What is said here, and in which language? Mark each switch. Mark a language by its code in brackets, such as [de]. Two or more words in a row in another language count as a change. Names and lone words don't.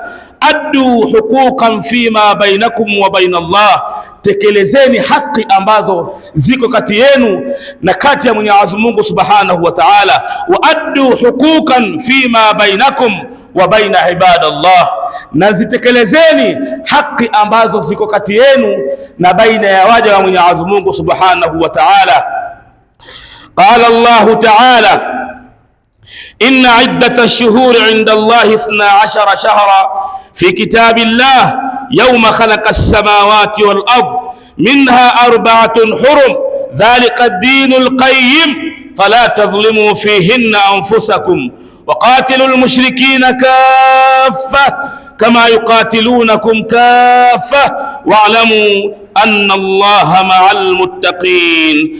[ar] أدوا حقوقا فيما بينكم وبين الله, [sw] tekelezeni haki ambazo ziko kati yenu na kati ya Mwenyezi Mungu [ar] سبحانه وتعالى. وأدوا حقوقا فيما بينكم وبين عباد الله, [sw] na zitekelezeni haki ambazo ziko kati yenu na baina ya waja wa Mwenyezi Mungu [ar] سبحانه وتعالى. قال الله تعالى إن عدة الشهور عند الله 12 شهرا في كتاب الله يوم خلق السماوات والأرض منها أربعة حرم ذلك الدين القيم فلا تظلموا فيهن أنفسكم وقاتلوا المشركين كافة كما يقاتلونكم كافة واعلموا أن الله مع المتقين.